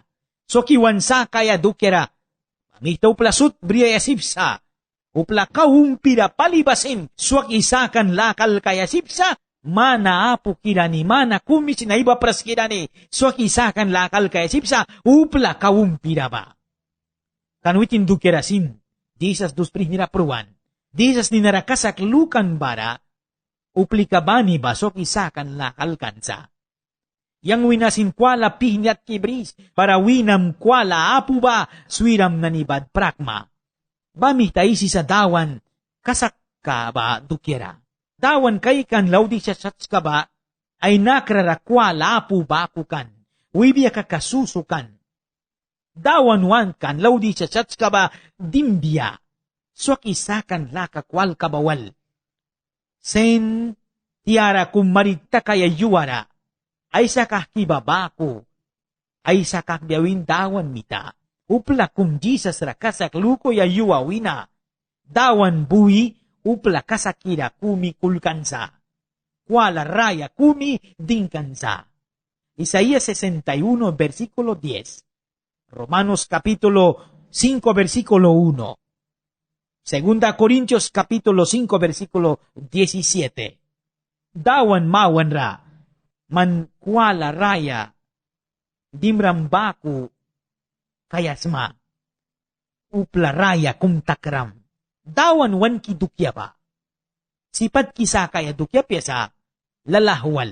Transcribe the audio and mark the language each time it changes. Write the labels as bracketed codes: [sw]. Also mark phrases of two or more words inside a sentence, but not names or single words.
[miq] So kiwan sa kaya dukyara, bamikta uplasut, briyaya sipsa, upla kaumpira palibasin, swak isakan lakal kaya sipsa, mana apo kirani, mana kumis na iba pras kirani, swak isakan lakal kaya sipsa, upla kaumpira ba. Kanwitin dukerasin, Jesus dus prihnira pruan, Jesus ninarakasak lukan bara, uplikabani basok isakan lakal kansa. Yang winasin kwala pihnat kibris, para winam kwala apu ba, swiram nanibad prakma. Bamih taisi sa dawan, kasak ka ba dukera. Dawan kay kan laudi sa sats ka ba, ay nakrara kwala apu ba kukan, wibya kakasusukan. Dawan wan kan laudi sa sats ka ba, dimbya, swak isakan laka kwal kabawal. Sen tiara kumarita kaya yuara, ay sakah kibabako, ay sakah biawin dawan mita, upla kum Jesus rakasak luko ya yuawina, dawan bui, upla kasakira kumi kulkansa, kwala raya kumi dingkansa. Isaías 61, versikulo 10. Romanos capítulo 5, versikulo 1. Segunda Corintios capítulo 5, versikulo 17. Dawan mawan ra, man kwala raya, dimrambaku kayasma, upla raya kumtakram. Dawan wan ki dukya ba? Sipat kisa kaya dukya pesa lalahwal.